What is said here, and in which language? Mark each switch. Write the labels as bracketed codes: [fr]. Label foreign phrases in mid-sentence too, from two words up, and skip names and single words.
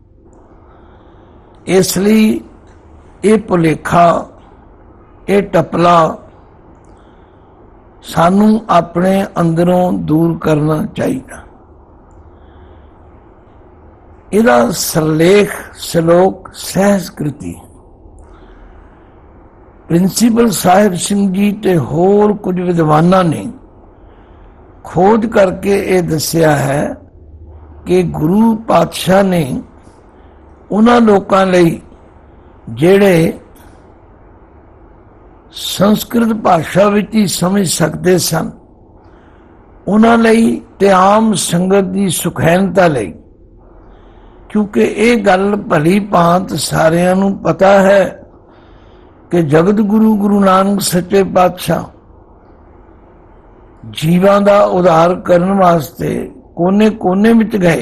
[pa] ਇਸਲਿਏ ਯੇ ਭੁਲੇਖਾ, ਯੇ ਟਪਲਾ ਸਾਨੂ ਅਪਨੇ ਅੰਦਰੋਂ ਦੂਰ ਕਰਨਾ ਚਾਹੀਏ। ਇਹਦਾ ਸਰਲੇਖ ਸ਼ਲੋਕ ਸਹਸਕ੍ਰਿਤੀ। ਪ੍ਰਿੰਸੀਪਲ ਸਾਹਿਬ ਸਿੰਘ ਜੀ ਤੇ ਹੋਰ ਕੁਛ ਵਿਦਵਾਨਾਂ ਨੇ ਖੋਜ ਕਰਕੇ ਯੇ ਦਸਿਆ ਹੈ ਕਿ ਗੁਰੂ ਪਾਤਸ਼ਾਹ ਨੇ ਉਨ੍ਹਾਂ ਲੋਕਾਂ ਲਈ ਜੇੜੇ ਸੰਸਕ੍ਰਿਤ ਭਾਸ਼ਾ ਵਿਚ ਹੀ ਸਮਝ ਸਕਤੇ ਸਨ, ਉਨ੍ਹਾਂ ਲਈ ਤੇ ਆਮ ਸੰਗਤ ਕੀ ਸੁਖੈਨਤਾ ਲਈ, ਕਿਉਂਕਿ ਯੇ ਗਲ ਭਲੀ ਭਾਂਤ ਸਾਰਿਆਂ ਨੂੰ ਪਤਾ ਹੈ ਕਿ ਜਗਤ ਗੁਰੂ ਗੁਰੂ ਨਾਨਕ ਸੱਚੇ ਪਾਤਸ਼ਾਹ ਜੀਵਾਂ ਦਾ ਉੱਧਾਰ ਕਰਨੇ ਵਾਸਤੇ ਕੋਨੇ ਕੋਨੇ ਵਿਚ ਗਏ।